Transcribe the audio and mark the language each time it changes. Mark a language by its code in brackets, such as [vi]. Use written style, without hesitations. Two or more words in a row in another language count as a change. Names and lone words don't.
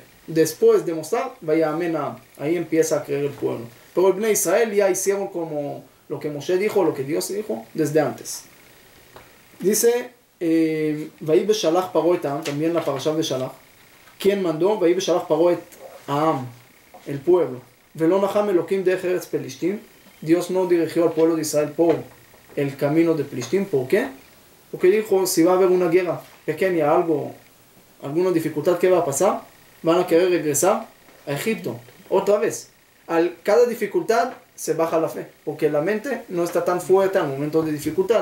[es] Después de mostrar, vaya amén, ahí empieza a creer el pueblo. Pero el Bnei Israel ya hicieron como lo que Moshe dijo, lo que Dios dijo desde antes. Dice, [he] ויהי בשלח פרעה את העם, [es] también la parasha beshalach. ¿Quién mandó? [he] ויהי בשלח פרעה את העם, [es] el pueblo. [he] ולא נחם אלהים דרך ארץ פלשתים. [es] Dios no dirigió al pueblo de Israel por el camino de Pelishtim. ¿Por qué? Porque dijo, si va a haber una guerra pequeña, alguna dificultad, ¿qué va a pasar? Van a querer regresar a Egipto, otra vez. Cada dificultad se baja la fe, porque la mente no está tan fuerte al momento de dificultad.